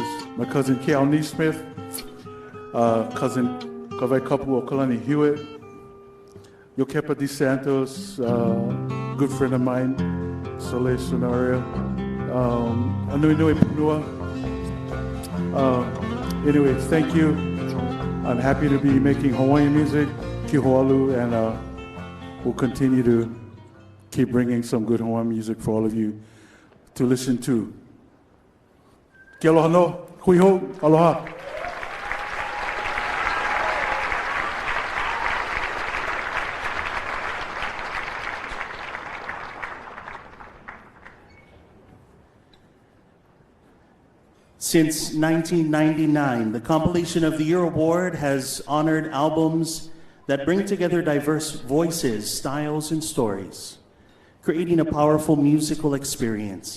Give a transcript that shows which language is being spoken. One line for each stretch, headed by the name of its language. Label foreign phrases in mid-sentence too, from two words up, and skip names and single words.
English: My cousin Keal Neesmith, cousin Kawai Kapu Okalani Hewitt, Yokepa De Santos, good friend of mine, Soleil Sonaria, Anui Nui Punua. Anyway, thank you. I'm happy to be making Hawaiian music,
Hawaiian: ki Hoalu,
English: and we'll continue to keep bringing some good Hawaiian music for all of you to listen to.
Hawaiian: Ke aloha no, hui ho, aloha.
English: Since 1999, the Compilation of the Year Award has honored albums that bring together diverse voices, styles, and stories, creating a powerful musical experience.